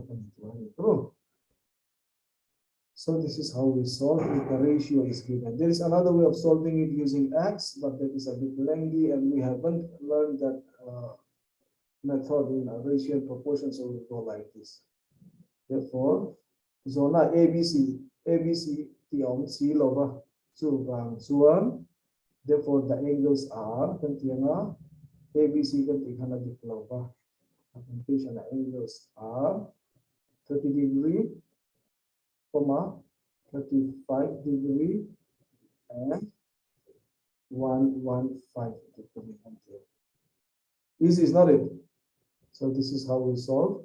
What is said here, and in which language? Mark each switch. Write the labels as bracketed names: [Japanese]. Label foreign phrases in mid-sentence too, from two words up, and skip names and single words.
[English] So this is how we solve if the ratio is given. There is another way of solving it using x, but that is a bit lengthy, and we haven't learned that method in a ratio and proportion, so we'll go like this. Therefore, [Mizo] zona ABC tiong C loba chu bang chuan. [English] Therefore, the angles are [Mizo] kantianga ABC kan tikhana dik loba. [English] Application angles are 30 degree, 35 degree, and 115 degree. This is not it. So this is how we solve.